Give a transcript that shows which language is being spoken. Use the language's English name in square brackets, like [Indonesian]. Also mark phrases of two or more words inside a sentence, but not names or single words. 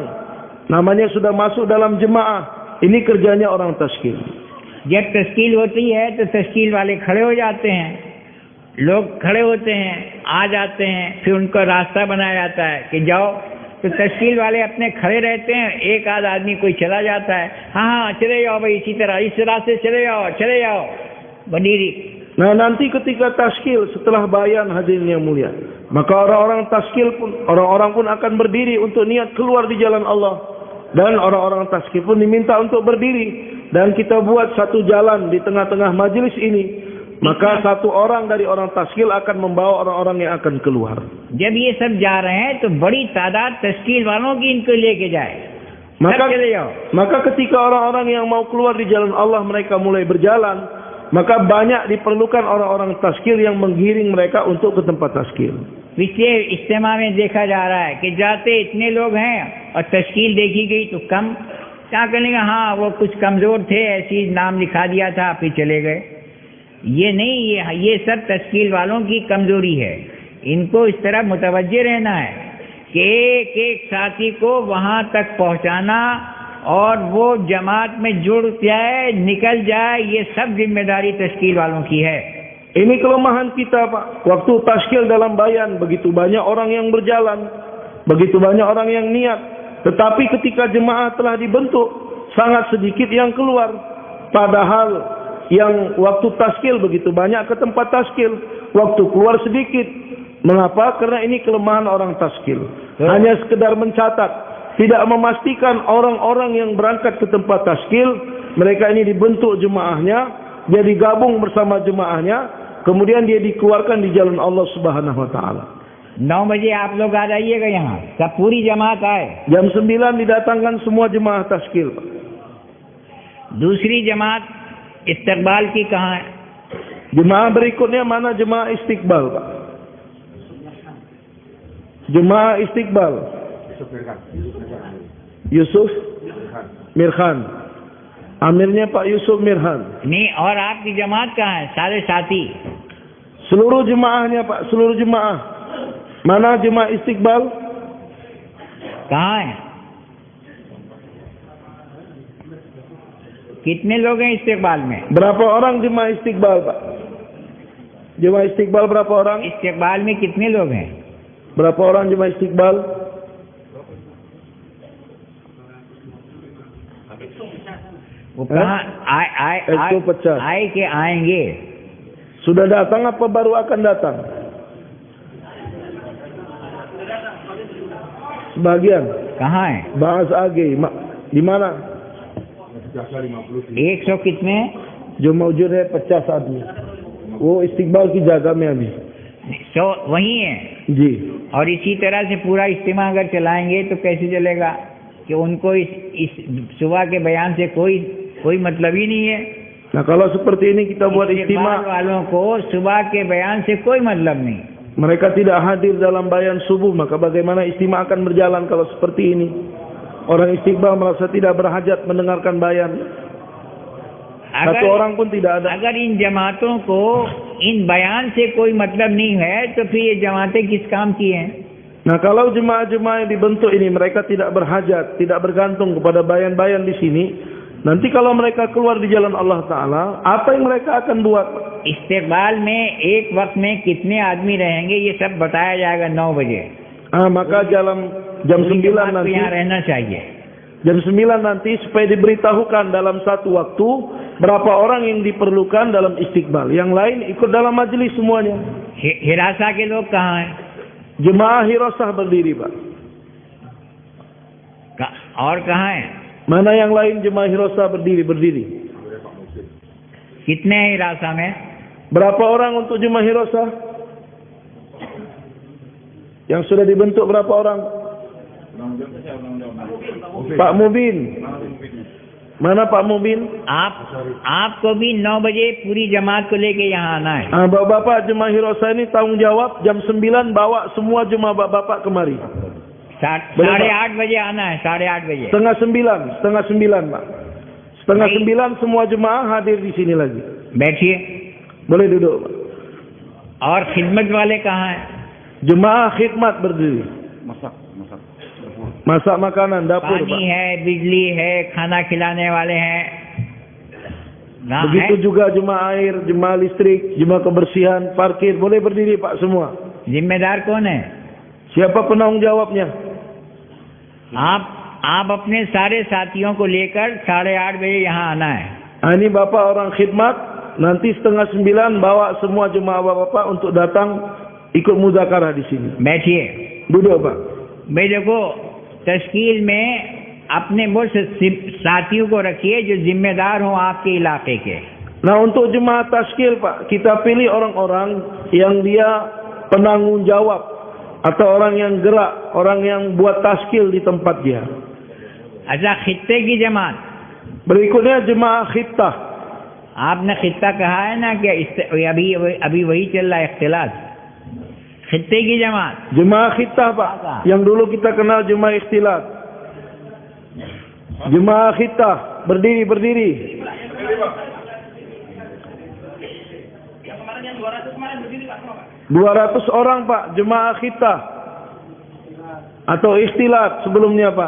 [Indonesian] Namanya sudah masuk dalam jemaah. Ini kerjanya orang tashkil. [Hindi] जब तश्कील होती है तो तश्कील वाले खड़े हो जाते हैं, लोग खड़े होते हैं, आ जाते हैं, फिर उनको रास्ता बनाया जाता है कि जाओ। तो तश्कील वाले अपने खड़े रहते हैं, एक आध आदमी कोई चला जाता है, हाँ चले जाओ भाई, इसी तरह इस रास्ते चले जाओ berdiri. [Indonesian] Nah, nanti ketika tashkil setelah bayan hadirin yang mulia, maka orang-orang tashkil pun, orang-orang pun akan berdiri untuk niat keluar di jalan Allah. Dan orang-orang tashkil pun diminta untuk berdiri. Dan kita buat satu jalan di tengah-tengah majelis ini. Maka satu orang dari orang tashkil akan membawa orang-orang yang akan keluar. [Hindi] जब ये सब जा रहे हैं तो बड़ी तादाद तश्कील वालों की इनको लेके जाए, सब चले जाओ। [Indonesian] Maka ketika orang-orang yang mau keluar di jalan Allah mereka mulai berjalan, maka banyak diperlukan orang-orang tashkil yang menggiring mereka untuk ke tempat tashkil. [Hindi] पिछले इज्तिमा में देखा जा रहा है कि जाते इतने लोग हैं और तश्कील देखी गई तो कम, क्या करेंगे, हाँ वो कुछ कमज़ोर थे, ऐसी नाम लिखा दिया था, फिर चले गए। ये नहीं, ये सब तश्कील वालों की कमज़ोरी है। इनको इस तरह मुतवज्जे रहना है कि एक एक साथी को वहाँ तक पहुँचाना और वो जमात में जुड़ जाए, निकल जाए, ये सब जिम्मेदारी तश्कील वालों की है। [Indonesian] Ini kelemahan kita, Pak. Waktu tashkil dalam bayan, begitu banyak orang yang berjalan, begitu banyak orang yang niat. Tetapi ketika jemaah telah dibentuk, sangat sedikit yang keluar. Padahal yang waktu tashkil begitu banyak ke tempat tashkil, waktu keluar sedikit. Mengapa? Karena ini kelemahan orang tashkil. Hanya sekedar mencatat, tidak memastikan orang-orang yang berangkat ke tempat tashkil, mereka ini dibentuk jemaahnya, dia digabung bersama jemaahnya, kemudian dia dikeluarkan di jalan Allah [Arabic] Subhanahu wa taala. [Hindi] 9 बजे आप लोग आ जाइएगा यहाँ, सब पूरी जमात आए। [Indonesian] Jam 9 didatangkan semua jemaah tashkil. [Hindi] दूसरी जमात इस्तकबाल की कहाँ है? [Indonesian] Jemaah berikutnya mana jemaah istiqbal, Pak? Jemaah istiqbal. Yusuf Mirhan. Amirnya Pak Yusuf Mirhan. [Hindi] नहीं, और आपकी जमात कहाँ है? सारे साथी [Indonesian] Seluruh jemaahnya, Pak, seluruh jemaah. Mana jemaah istiqbal? [Hindi] कहाँ है? कितने लोग हैं इस्तिकबाल में? [Indonesian] Berapa orang jemaah istiqbal, Pak? Jemaah istiqbal berapa orang? [Hindi] इस्तिकबाल में कितने लोग हैं? [Indonesian] Berapa orang jemaah istiqbal? [Hindi] वो कहाँ आए 150. आए के आएंगे? [Indonesian] Sudah datang apa baru akan datang? Sebagian. [Hindi] कहाँ है? [Indonesian] Bahas AG. Di mana? [Hindi] 100 कितने? जो मौजूद है 50 आदमी, वो इस्तिकबाल की जगह में अभी 100 वही है। जी। और इसी तरह से पूरा इज्तिमा अगर चलाएंगे तो कैसे चलेगा कि उनको इस सुबह के बयान से कोई मतलब ही नहीं है। [Indonesian] Nah kalau seperti ini kita buat [Hindi] इस्तिमा [Indonesian] istimewa, [Hindi] वालों को सुबह के बयान से कोई मतलब नहीं। [Indonesian] mereka tidak hadir dalam bayan subuh, maka bagaimana istimewa akan berjalan kalau seperti ini? Orang istiqbal merasa tidak berhajat mendengarkan bayan. Satu orang pun tidak ada. [Hindi] अगर इन जमातों को इन बयान से कोई मतलब नहीं है तो फिर ये जमातें किस काम की हैं? [Indonesian] Nah kalau jemaah-jemaah yang dibentuk ini mereka tidak berhajat, tidak bergantung kepada bayan-bayan di sini, nanti kalau mereka keluar di jalan Allah Ta'ala, apa yang mereka akan buat? [Hindi] इस्तिकबाल में एक वक्त में कितने आदमी रहेंगे ये सब बताया जाएगा 9 बजे। [Indonesian] Maka jam 9 nanti, [Hindi] यहाँ रहना चाहिए। [Indonesian] jam 9 nanti supaya diberitahukan dalam satu waktu berapa orang yang diperlukan dalam istiqbal. Yang lain ikut dalam majelis semuanya. [Hindi] हिरासा के लोग कहाँ हैं? [Indonesian] Jemaah Hirasah berdiri, Pak. [Hindi] और कहाँ हैं? [Indonesian] Mana yang lain jemaah Hirasah berdiri? [Hindi] कितने हैं हिरासा में? [Indonesian] Berapa orang untuk jemaah Hirasah? Yang sudah dibentuk berapa orang? Pak Mubin. Mana Pak Mubin? [Hindi] आपको भी 9 बजे पूरी जमात को लेके यहाँ आना है। [Indonesian] Bapak-bapak jemaah Hirasah ini tanggung jawab jam 9 bawa semua jemaah bapak kemari. [Hindi] 8:30 बजे आना है। 8:30 बजे। [Indonesian] Setengah 9, Pak. Setengah 9 semua jemaah hadir di sini lagi. [Hindi] बैठिए। [Indonesian] Boleh duduk, Pak. [Hindi] और खिदमत वाले कहाँ हैं? [Indonesian] Jemaah khidmat berdiri. Masak makanan, dapur, [Hindi] पानी [Indonesian] Pak. [Hindi] है, बिजली है, खाना खिलाने वाले हैं। [Indonesian] Begitu juga jemaah air, jemaah listrik, jemaah kebersihan, parkir. Boleh berdiri, Pak, semua. [Hindi] जिम्मेदार कौन है? [Indonesian] Siapa penanggung jawabnya? [Hindi] आप अपने सारे साथियों को लेकर 8:30 बजे यहाँ आना है। [Indonesian] Ini Bapak orang khidmat, nanti setengah 9 bawa semua jemaah bapak untuk datang ikut muzakarah di sini. [Hindi] बैठिए। [Indonesian] Duduk, Pak. [Hindi] भाई देखो, तश्कील में अपने वो साथियों को रखिए जो जिम्मेदार हो आपके इलाके के। [Indonesian] Nah untuk jemaah taskil, Pak, kita pilih orang-orang yang dia penanggung jawab atau orang yang gerak, orang yang buat taskil di tempat dia. [Hindi] अच्छा, खित्ते की जमात। [Indonesian] Berikutnya jemaah khittah. [Hindi] आपने खित्ता कहा है ना कि अभी वही चल रहा है इख्तिलात। खित्ते की जमात। [Indonesian] Jemaah khittah, Pak, yang dulu kita kenal jemaah ikhtilat. Jemaah khittah, berdiri. 200 orang, Pak, jemaah khittah atau ikhtilat sebelumnya, Pak.